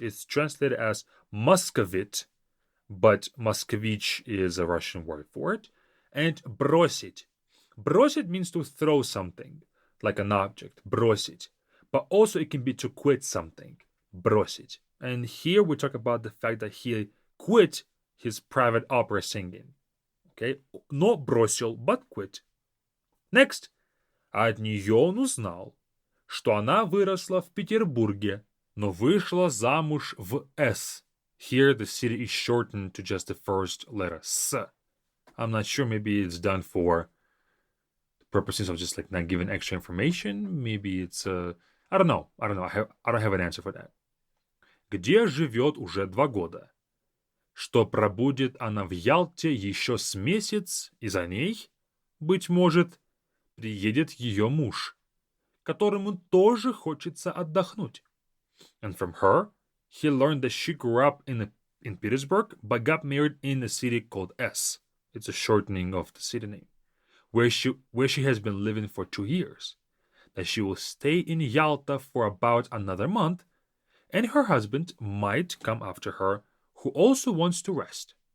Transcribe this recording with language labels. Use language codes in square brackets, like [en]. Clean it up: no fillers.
[en] It's translated as Muscovite, but москвич is a Russian word for it. And бросить. Бросить means to throw something, like an object. [ru] Бросить. [en] But also it can be to quit something. [ru] Бросить. [en] And here we talk about the fact that he quit his private opera singing. Okay? [ru] Но бросил, [en] but quit. Next. [ru] От нее он узнал, что она выросла в Петербурге, но вышла замуж в С. [en] Here the city is shortened to just the first letter, S. I'm not sure, maybe it's done for purposes of just like not giving extra information. Maybe it's I don't know. I don't have an answer for that. [ru] Где живет уже 2 года. Что пробудет она в Ялте еще с месяц, и за ней, быть может, приедет ее муж, которому тоже хочется отдохнуть. [en] And from her, he learned that she grew up in Petersburg, but got married in a city called S. It's a shortening of the city name, where she has been living for 2 years. That she will stay in Yalta for about another month, and her husband might come after her, who also wants to rest.